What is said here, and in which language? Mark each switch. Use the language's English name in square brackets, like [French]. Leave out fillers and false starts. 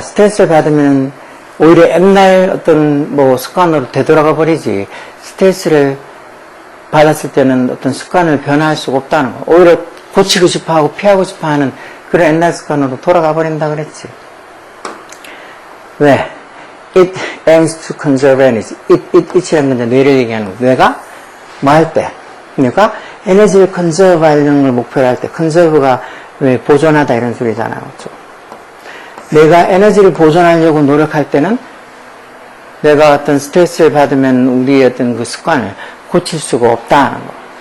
[Korean] 스트레스를 받으면 오히려 옛날 어떤 뭐 습관으로 되돌아가 버리지. 스트레스를 받았을 때는 어떤 습관을 변화할 수가 없다는 거. 오히려 고치고 싶어 하고 피하고 싶어 하는 그런 옛날 습관으로 돌아가 버린다 그랬지. 왜? [English] It aims to conserve energy. [Korean] it이라는 건 뇌를 얘기하는 거. 뇌가 뭐 할 때? 뇌가 에너지를 conserve 하려는 걸 목표로 할 때. conserve가 왜 보존하다 이런 소리잖아요. 그렇죠? 내가 에너지를 보존하려고 노력할 때는 내가 어떤 스트레스를 받으면 우리의 어떤 그 습관을 고칠 수가 없다는 거.